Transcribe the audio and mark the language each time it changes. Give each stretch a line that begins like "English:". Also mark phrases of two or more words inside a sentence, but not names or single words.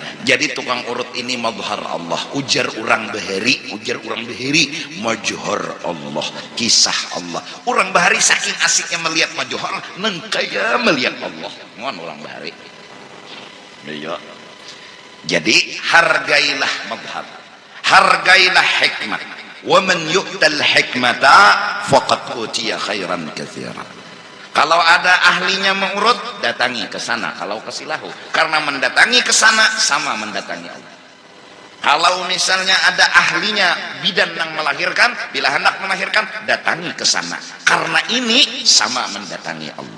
Banjar: Jadi tukang urut ini mazhar Allah, ujar orang beheri, majhar Allah, kisah Allah. Orang bahari saking asiknya melihat majhar, neng kaya melihat Allah. Ngon orang bahari. Iya.
Indonesian: Jadi hargailah mazhar, hargailah hikmah.
Arabic: ومن يؤت الحكمة فقد أوتي خيرا كثيرا.
Indonesian: Kalau ada ahlinya mengurut, datangi ke sana. Kalau ke silahu, karena mendatangi ke sana sama mendatangi Allah. Kalau misalnya ada ahlinya bidan yang melahirkan, bila hendak melahirkan, datangi ke sana. Karena ini sama mendatangi Allah.